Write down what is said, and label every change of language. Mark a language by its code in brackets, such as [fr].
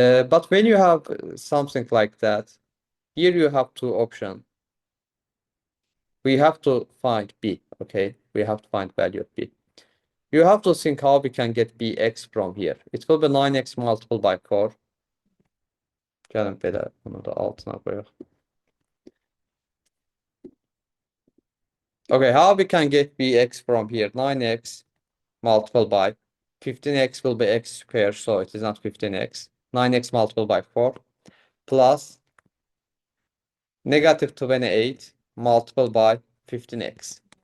[en] But when you have something like that, here you have two options. We have to find b, okay? We have to find value of b. You have to think how we can get bx from here. It will be 9x multiplied by 4. [az] Gəlin belə bunu da altına qoyaq. [en] Okay, how we can get bx from here? 9x multiplied by 15x will be x squared, so it is not 15x. 9x multiplied by 4 plus negative 28 multiplied by 15x.